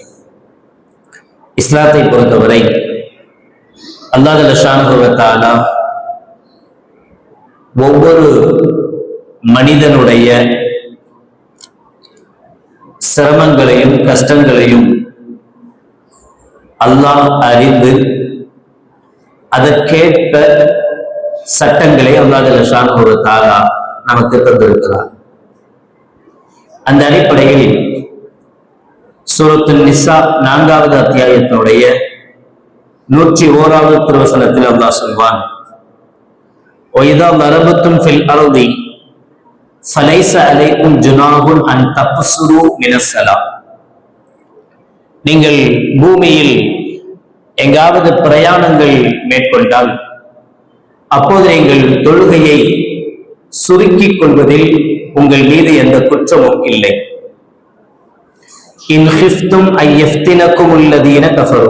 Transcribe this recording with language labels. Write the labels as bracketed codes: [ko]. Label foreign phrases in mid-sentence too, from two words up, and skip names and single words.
[ta] இஸ்லாத்தை பொறுத்தவரை [ar] الله جل شأنه و تعالى [ta] ஒவ்வொரு மனிதனுடைய சிரமங்களையும் கஷ்டங்களையும் அல்லாஹ் அறிந்து அதற்கேற்ப சட்டங்களை [ar] الله جل شأنه و تعالى [ta] நமக்கு தந்திருக்கிறார். அந்த அடிப்படையில் சூரத்துன் நிசா 4வது அத்தியாயத்தினுடைய 101வது திருவசனத்தில் அல்லாஹ் சொல்வான்: [ar] وَإِذَا ضَرَبْتُمْ فِي الْأَرْضِ فَلَيْسَ عَلَيْكُمْ جُنَاحٌ أَن تَقْصُرُوا مِنَ الصَّلَاةِ. [ta] நீங்கள் பூமியில் எங்காவது பிரயாணங்கள் மேற்கொண்டால் அப்போது நீங்கள் தொழுகையை சுருக்கிக் கொள்வதில் உங்கள் மீது எந்த குற்றமும் இல்லை. [ar] إن خفتم أن يفتنكم الذين كفروا.